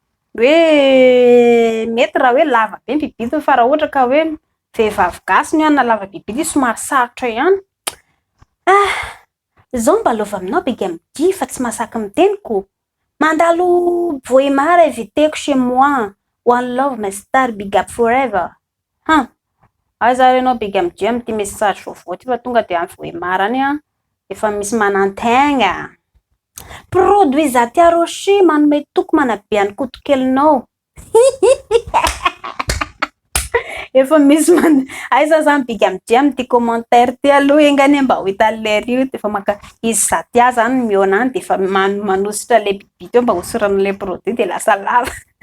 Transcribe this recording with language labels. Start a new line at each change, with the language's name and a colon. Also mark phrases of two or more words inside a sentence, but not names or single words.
Malagasy: mety raha hoe lava be ny biby fa raha ohatra ka hoe vehivavy gasy no ihany na lava biby somary sarotra ihany zao mba lova aminao biga midi fa tsy masaky miteniko mandalo voemara eviteko
French: chez moi
English: one love my star big up forever
Malagasy: ay zary anao biga midi amity message vaovao ty fa tonga de amin'ny voemara any efa misy manantaigna produit Zatia Rocher manome toko manabe any kotokelinao efa misy ay zany biga midi amity commentaire ty aloha engany mba ho hitan'le io de efa maka izy Zatia zany miona any de efa manositra le bibi teo mba hosoran'le produit de lasa lava